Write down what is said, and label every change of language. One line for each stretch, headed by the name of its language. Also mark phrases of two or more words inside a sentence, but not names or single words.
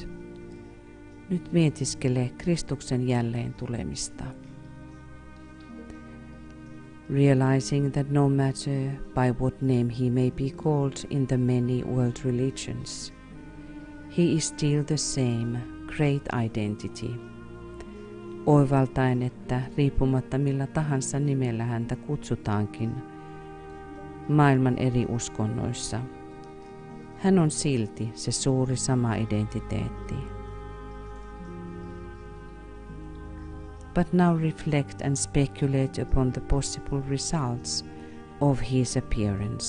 Finnish: Nyt mietiskele Kristuksen jälleen tulemista.
English: Realizing that no matter by what name he may be called in the many world religions, he is still the same great identity.
Finnish: Oivaltaen, että riippumatta millä tahansa nimellä häntä kutsutaankin, maailman eri uskonnoissa, hän on silti se suuri sama identiteetti.
English: But now reflect and speculate upon the possible results of his appearance.